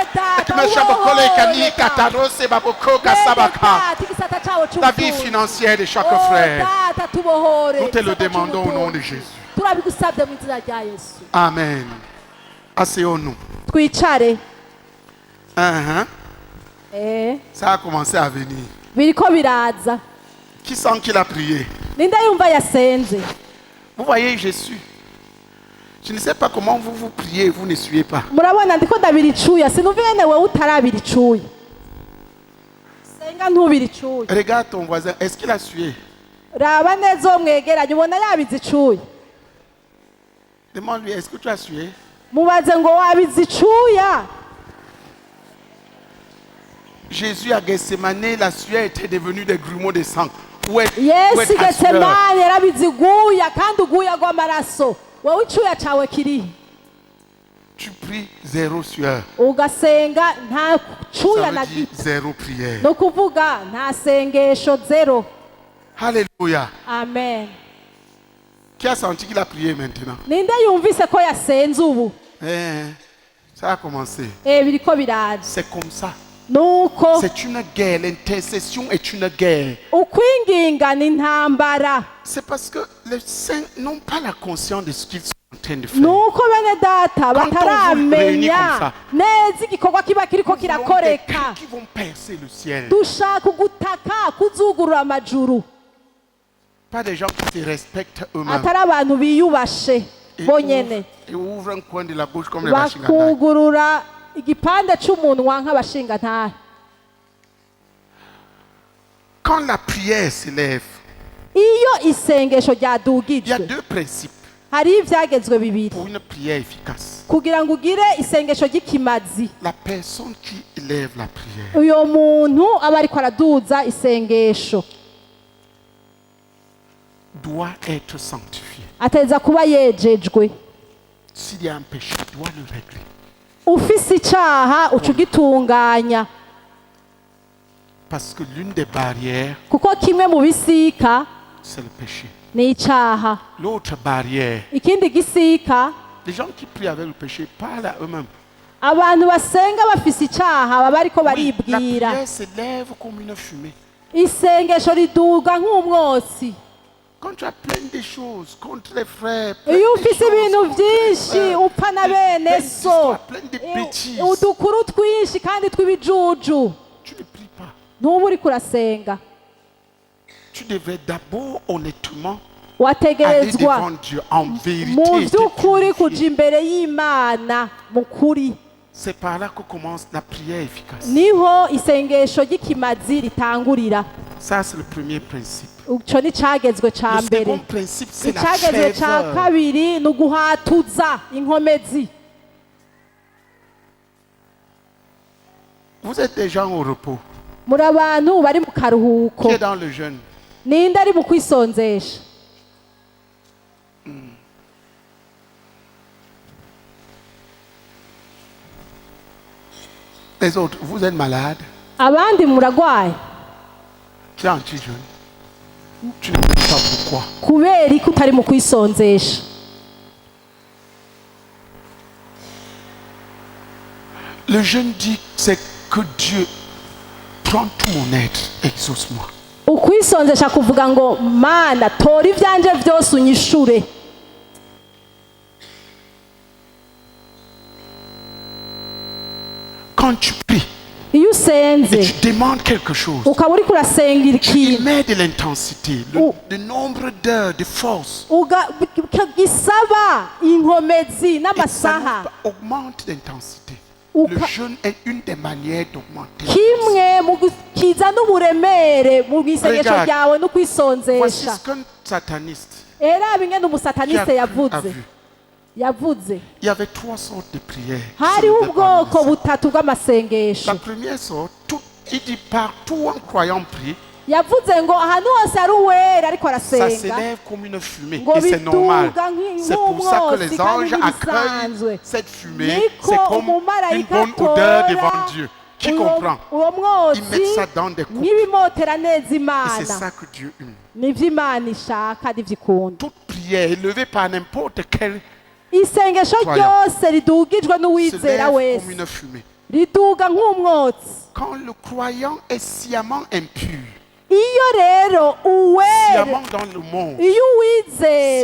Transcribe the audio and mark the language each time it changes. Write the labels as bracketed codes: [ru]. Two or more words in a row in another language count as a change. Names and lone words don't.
[fr] La vie financière de chaque frère. Nous te le demandons au nom de Jésus. Amen. Asseyons-nous. [rn] twicare [fr] Ça a commencé à venir. [rn] biriko biraza [fr] Qui sent qu'il a prié? [rn] ninde yumva yasenze [fr] Vous voyez Jésus. Je ne sais pas comment vous priez, vous ne suivez pas. [rn] murabona ndiko ndabira icuya sinumva yene wewe utarabira icuya senga ntubira icuya [fr] Regarde ton voisin, est-ce qu'il a sué? [rn] raba neza uwo mwegeranye ubona yabize icuya [fr] Demande-lui, est-ce que tu as sué? [rn] mubaze ngo wabize icuya [fr] Jésus à Gethsemane, la sueur était devenue des grumeaux de sang. Où est yesu ta sueur? [rn] getsemani yarabize iguya kandi uguya rw'amaraso wowe icuya cawe kirihe [fr] Tu pries zéro sueur. [rn] ugasenga nta cuya [fr] Ça na veut dire gito zéro prière. [rn] ni ukuvuga nta sengesho zero [fr] Alléluia. amen Qui a senti qu'il a prié maintenant? [rn] ninde yumvise ko yasenze ubu [fr] Ça a commencé. [rn] biriko biraza [fr] C'est comme ça. nuko C'est une guerre. L'intercession est une guerre. [rn] ukwinginga ni intambara [fr] C'est parce que les saints n'ont pas la conscience de ce qu'ils sont en train de faire. [rn] nuko bene data [fr] Quand on vous réunit comme bataramenya ça, [rn] neza igikorwa kiba kiriko [fr] Nous voulons des kirakoreka cris qui vont percer le ciel. [rn] dushaka ugutaka kuzugurura amajuru [fr] Pas des gens qui se respectent eux-mêmes. [rn] atari abantu biyubashe bonyene [fr] Et ouvrent un coin de la bouche comme les Bashingantai. [rn] bakugurura igipande c'umunwa nk'abashingantahe [fr] Quand la prière s'élève, [rn] iyo isengesho [fr] il y a ryadugijwe deux principes [rn] hariho ivyagezwe bibiri [fr] pour une prière efficace. [rn] kugira ngo ugire isengesho ry'ikimazi [fr] La personne qui élève la prière [rn] uyo muntu aba ariko araduza isengesho [fr] doit être sanctifiée. [rn] ateza kuba yejejwe [fr] S'il y a un péché, il doit le régler. [rn] ufise icaha uca ugitunganya [fr] Parce que l'une des barrières, [rn] kuko kimwe mu bisika [fr] c'est le péché. [rn] ni icaha [fr] L'autre barrière, [rn] ikindi gisika [fr] les gens qui prient avec le péché parlent à eux-mêmes. [rn] abantu basenga bafise icaha baba ariko [fr] Oui, la baribwira prière s'élève comme une fumée. [rn] isengesho riduga nk'umwotsi [fr] Quand tu as plein de choses contre les frères, plein iyo de ufise choses ibintu contre les vyinshi frères, [rn] upfa na bene [fr] plein so d'histoires, plein de bêtises, [rn] udukuru twinshi kandi tw'ibijuju [fr] tu ne pries pas. [rn] ntuba uriko urasenga [fr] Tu devrais d'abord honnêtement aller wategerezwa devant Dieu en vérité. mu te vy'ukuri purifier. [rn] kuja imbere y'imana mu kuri [fr] C'est par là que commence la prière efficace. [rn] niho isengesho ry'ikimazi ritangurira [fr] Ça, c'est le premier principe. [rn] ico ni cagezwe ca [fr] Le mbere second principe, c'est la [rn] icagezwe ca [fr] ferveur. [rn] kabiri ni uguhatuza inkomezi [fr] Vous êtes déjà au repos. [rn] muri abantu bari mu karuhuko [fr] Qui est dans le jeûne? [rn] ninde ari mu kwisonzesha [fr] Les autres, vous êtes malade. [rn] abandi muragwaye [fr] Tu es anti-jeûne. Tu ne sais pas pourquoi. [rn] kubera ko utari mu kwisonzesha. [fr] Le jeune dit, c'est que Dieu prend tout mon aide, exauce-moi. [rn] Ukwisonzesha kuvuga ngo mana tora ivyanje vyose unyishure. [fr] Quand tu pries Iyo et usenze tu demandes quelque chose, [rn] ukaba uriko urasengera [fr] tu y ikintu mets de l'intensité, le nombre d'heures, de force. [rn] gisaba inkomezi [fr] Et ça n'amasaha, augmente l'intensité. Ou Le ca- jeûne est une des manières d'augmenter. [rn] kimwe mu kizana uburemere mu isengesho [fr] Regarde. [rn] ryawe no [fr] Voici kwisonzesha. ce qu'un sataniste [rn] Era bingene [fr] qui a umusataniste cru a yavuze vu. Il y avait 3 sortes de prières. hariho qui se levaient ubwoko parmi [rn] butatu bw'amasengesho. [fr] La première sorte, il dit partout un croyant prie, [rn] Yavuze ngo ahantu hose ari uwera ariko [fr] ça arasenga s'élève comme une fumée. ngo Et c'est normal. biduga C'est pour ça que les [rn] nk'umwotsi kandi [fr] anges nk'ibisanzwe. accueillent cette fumée. Niko C'est comme une umumarayika bonne odeur atora devant Dieu. Qui comprend? [rn] uwo mwotsi [fr] Ils mettent ça dans des coupes. [rn] nk'ibimotera neza [fr] Et c'est Imana. ça que Dieu aime. [rn] Nivyo Imana ishaka nivyo ikunda. [fr] Toute prière élevée par n'importe quel Isengesho Croyant. [rn] ryose ridugijwe [fr] se n'uwizera lève comme wese une fumée. [rn] riduga nk'umwotsi. [fr] Quand le croyant est sciemment impur, [rn] Iyo rero uwera [fr] sciemment dans le monde, [rn] iyo uwizera